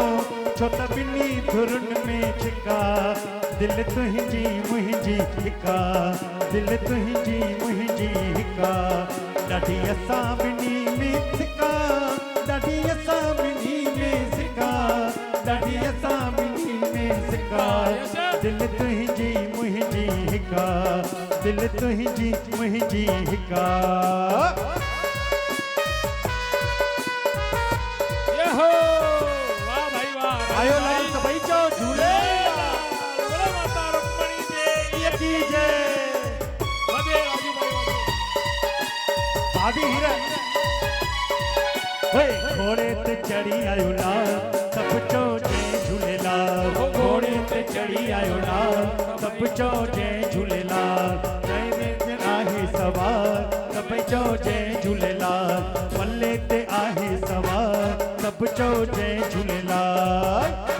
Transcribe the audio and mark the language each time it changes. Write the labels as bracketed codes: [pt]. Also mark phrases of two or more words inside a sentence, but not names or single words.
[sd] छो त ॿिन्ही धुरुनि में छिका दिल तुंहिंजी मुंहिंजी हिका दिल तुंहिंजी मुंहिंजी हिका ॾाढी असां ॿिन्ही में सिका ॾाढी असां ॿिन्ही में सिका ॾाढी असां ॿिन्ही में सिका दिल तुंहिंजी मुंहिंजी हिका दिल तुंहिंजी मुंहिंजी हिका [hi] ये हो वाह भाई वाह [sd] आयो लाल सभई चो झूले [hi] बोलो माता रुक्मणी देवी की जय [sd] वदे राजू भाई वदे आदि हीरा ओए घोड़े ते चढ़ी आयो लाल सब चो जय झूलेलाल घोड़े ते चढ़ी आयो लाल सब चो जय झूलेलाल जय जय आहे सवार सब चो जय झूलेलाल पल्ले ते आहे सवार सब चो जय झूलेलाल